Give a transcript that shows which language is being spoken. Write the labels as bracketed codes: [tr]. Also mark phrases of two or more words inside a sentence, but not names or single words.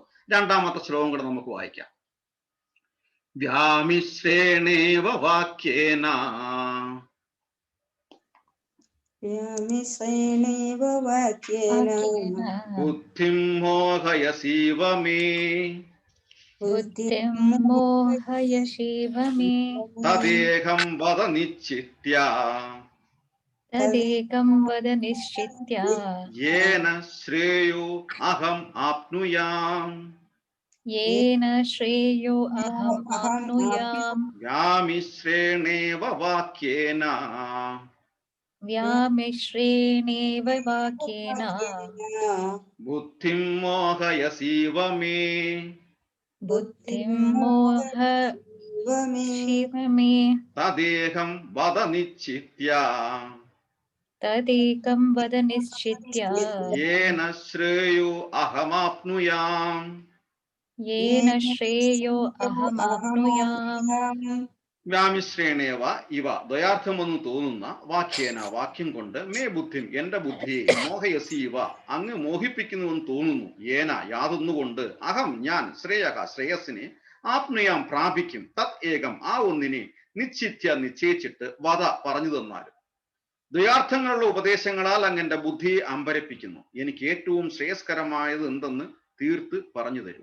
[ml] 2-ാമത്തെ ശ്ലോകം കൂടെ നമുക്ക് വായിക്കാം. [sa] വ്യാമിശ്രേണേവ വാക്യേന ബുദ്ധിം മോഹയസീവ മേ बुद्धिं मोहय शिव मे തദേഹം വദ നിശ്ചിത്യ तदेकं वद निश्चित्य യേന ശ്രേയോ അഹം ആപ്നുയാം येन श्रेयो अहम् आप्नुयाम् വ്യാമിശ്രേണേവ വാക്യേന व्यामिश्रेणेव वाक्येन ബുദ്ധിം മോഹയസീവ മേ बुद्धिं मोह शिव मे തദേഹം വദ നിശ്ചിത്യ तदेकं वद निश्चित्य യേന ശ്രേയോ അഹമാപ്നുയാം येन श्रेयो अहमाप्नुयाम् വ്യാമിശ്രേണേവ ഇവ [ml] ദ്വയാർത്ഥമെന്ന് തോന്നുന്ന വാക്യേന വാക്യം കൊണ്ട് [sa] മേ ബുദ്ധിം [ml] എന്റെ ബുദ്ധിയെ മോഹയസീവ അങ്ങ് മോഹിപ്പിക്കുന്നുവെന്ന് തോന്നുന്നു ഏന യാതൊന്നുകൊണ്ട് അഹം ഞാൻ ശ്രേയക ശ്രേയസിനെ ആപ്നുയാം പ്രാപിക്കും [sa] തത് ഏകം [ml] ആ ഒന്നിനെ നിശ്ചിത്യ നിശ്ചയിച്ചിട്ട് വധ പറഞ്ഞു തന്നാലും ദ്വയാർത്ഥങ്ങളുള്ള ഉപദേശങ്ങളാൽ അങ്ങ് എന്റെ ബുദ്ധിയെ അമ്പരപ്പിക്കുന്നു എനിക്ക് ഏറ്റവും ശ്രേയസ്കരമായത് എന്തെന്ന് തീർത്ത് പറഞ്ഞു തരും.